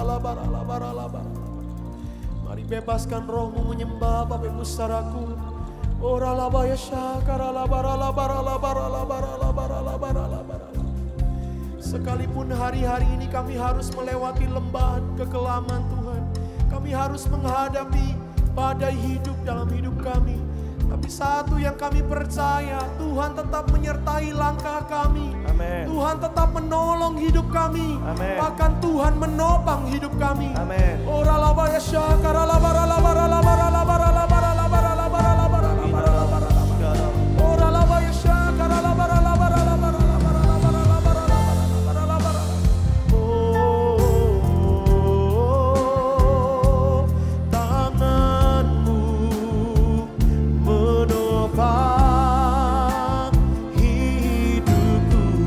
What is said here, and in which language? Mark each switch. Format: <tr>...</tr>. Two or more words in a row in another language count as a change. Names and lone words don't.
<id>Mari bebaskan rohmu menyembah Bapak Ibu Saudaraku. Ora la baya shakara la bara la bara la bara la bara la bara la bara la bara. Sekalipun hari-hari ini kami harus melewati lembahan kekelaman Tuhan, kami harus menghadapi badai hidup dalam hidup kami. Tapi satu yang kami percaya, Tuhan tetap menyertai langkah kami. Amen. Tuhan tetap menolong hidup kami. Amen. Bahkan Tuhan menopang hidup kami. Amen. Ora la baya shakara la bara la bara la bara la bara la bara la bara la bara la bara la bara la bara. Ora la baya shakara la bara la bara la bara la bara la bara la bara la bara la bara. Oh, tanganmu menopang hidupku.</id>